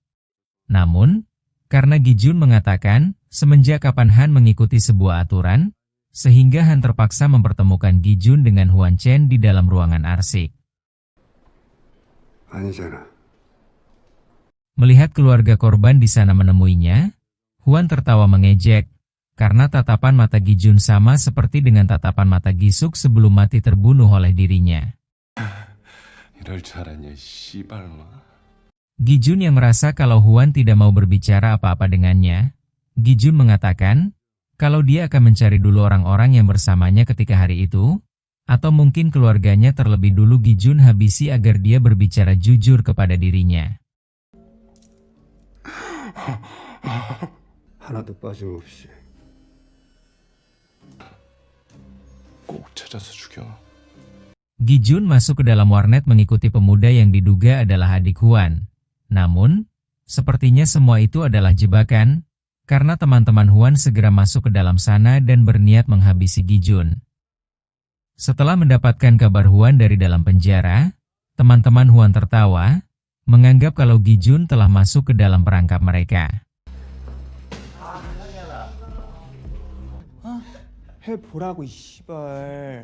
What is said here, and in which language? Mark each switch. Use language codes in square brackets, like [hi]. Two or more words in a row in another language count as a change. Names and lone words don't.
[id] Namun, karena Gijun mengatakan, semenjak kapan Han mengikuti sebuah aturan, sehingga Han terpaksa mempertemukan Gijun dengan Huan Chen di dalam ruangan arsik. [ko] 아니잖아. [id] Melihat keluarga korban di sana menemuinya, Hwan tertawa mengejek, karena tatapan mata Gi-jun sama seperti dengan tatapan mata Gi-suk sebelum mati terbunuh oleh dirinya. [ko] 이럴 줄 알았냐, 씨발마. [id] Gi-jun yang merasa kalau Hwan tidak mau berbicara apa-apa dengannya, Gi-jun mengatakan, kalau dia akan mencari dulu orang-orang yang bersamanya ketika hari itu, atau mungkin keluarganya terlebih dulu Gi-jun habisi agar dia berbicara jujur kepada dirinya. [ko] 하나도 빠짐없이. 꼭 찾아서 죽여. [id] Gi-jun masuk ke dalam warnet mengikuti pemuda yang diduga adalah adik Hwan. Namun, sepertinya semua itu adalah jebakan, karena teman-teman Hwan segera masuk ke dalam sana dan berniat menghabisi Gi-jun. Setelah mendapatkan kabar Hwan dari dalam penjara, teman-teman Hwan tertawa, menganggap kalau Gi-jun telah masuk ke dalam perangkap mereka. [ko] 해보라고 이 씨발.